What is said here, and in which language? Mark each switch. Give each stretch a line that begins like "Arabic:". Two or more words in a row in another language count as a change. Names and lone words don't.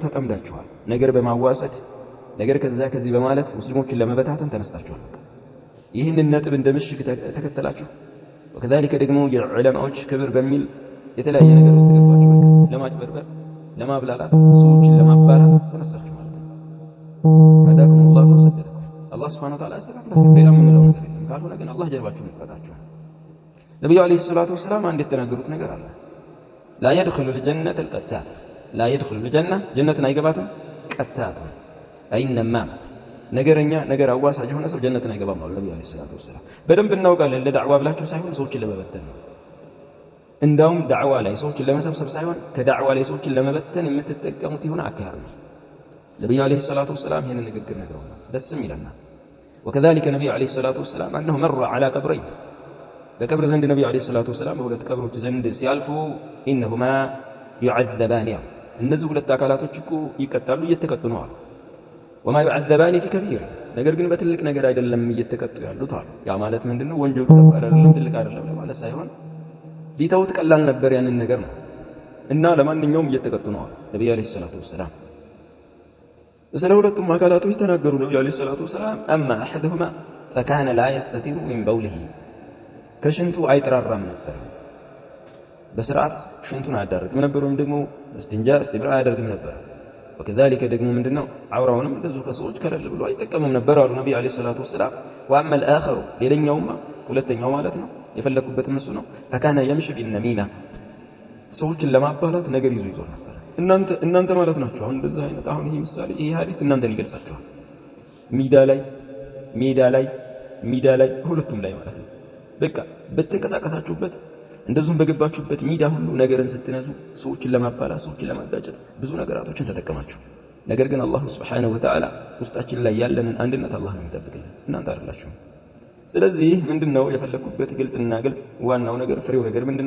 Amharic: ተጠምዳችኋል። ነገር በማዋሰድ ነገር ከዚህ በማለት ሙስሊሞችን ለመበታተን ተነስታችኋል። ይህንን ነጥብ እንደ ምሽግ ተከተላችሁ ወከዛሊከ ደግሞ የዑለማዎች ክብር በሚል የተለያየ ነገር ውስጥ ገባችሁ። ለማጭበርበር ለማብላላት ሰዎችን ለማባላት ተነሳችሁ ማለት ነው።
Arabic: هداكم الله وسددكم
Amharic: አላህ
Arabic: سبحانه وتعالى
Amharic: አስተካክላችሁ ሌላ የምንለው ነገር የለም። ካልሆነ ግን አላህ ጀርባችሁን ይፈታችኋል። ነብዩ
Arabic: عليه الصلاة والسلام
Amharic: አንድ የተናገሩት ነገር አለ።
Arabic: لا يدخل الجنة القتات لا يدخل الجنة جنة
Amharic: አይገባትም ቀታቱ አይነማ ነገረኛ ነገር አዋሳጅ የሆነ ሰው ጀነትን አይገባም አሉ ነብዩ
Arabic: عليه الصلاة والسلام።
Amharic: በደንብ እናውቃለን። ለዳዕዋ ብላችሁ ሳይሆን ሰዎችን ለመበተን ነው። እንዳውም ዳዕዋ ላይ ሰዎችን ለመሰብሰብ ሳይሆን ከዳዕዋ ላይ ሰዎችን ለመበተን የምትጠቀሙት ይሆነ አካሄድ ነው። ነብዩ
Arabic: عليه الصلاة والسلام
Amharic: ይሄንን ንግግር ነግረውናል። ደስም ይለናል።
Arabic: وكذلك النبي عليه الصلاة والسلام أنه مر على قبرين
Amharic: በቀብር ዘንድ ነብዩ
Arabic: عليه الصلاة والسلام
Amharic: በሁለት ቀብሮች ዘንድ ሲያልፉ
Arabic: إنهما يعذبان
Amharic: እነዚህ ሁለት አካላቶች እኮ ይቀጣሉ እየተቀጡ ነው አሉ።
Arabic: وما يعذبان في كبير
Amharic: ነገር ግን በትልቅ ነገር አይደለም እየተቀጡ ያሉት አሉ። ያ ማለት ምንድነው? ወንጀሉ ከባድ አይደለም ትልቅ አይደለም ለማለት ሳይሆን ቢተውት ቀላል ነበር ያንን ነገር ነው እና ለማንኛውም እየተቀጡ ነው አሉ ነብዩ
Arabic: عليه الصلاة والسلام።
Amharic: ስለ ሁለቱም አካላቶች ተናገሩ ነብዩ
Arabic: عليه الصلاة والسلام أما أحدهما فكان لا يستتر من بوله
Amharic: ከሽንቱ አይጠራራም ነበር። በስርዓት ሽንቱን አያዳርግም ነበር ወይም ደግሞ እስትብራ አያደርግም ነበር። ወከዛሊከ ደግሞ ምንድነው? አውራውንም እንደዚሁ ከሰዎች ከለል ብሎ አይጠቀምም ነበር አሉ ነብዩ
Arabic: عليه الصلاة والسلام። وأما الآخر
Amharic: ሌላኛውማ ሁለተኛው ማለት ነው የፈለኩበትም እሱ ነው።
Arabic: فكان يمشي بالنميمة
Amharic: ሰዎችን ለማባላት ነገር ይዞ ነበር። እናንተ ማለት ናችሁ አሁን እንደዚህ አይነት አሁን ይሄ ምሳሌ ይሄ ሐዲስ እናንተን ይገልጻችኋል። ሜዳ ላይ ሁለቱም ላይ ማለት ነው። በቃ በተንቀሳቀሳችሁበት እንደዚሁም በገባችሁበት ሜዳ ሁሉ ነገርን ስትነዙ ሰዎችን ለማባላት ሰዎችን ለማጋጨት ብዙ ነገራቶችን ተጠቀማችሁ። ነገር ግን አላህ
Arabic: سبحانه وتعالى
Amharic: ውስጣችን ላይ ያለንን አንድነት አላህ ነው የሚጠብቅልን፣ እናንተ አይደላችሁም። ስለዚህ ምንድነው የፈለኩበት ግልጽና ግልጽ ዋናው ነገር ፍሬው ነገር ምንድነው?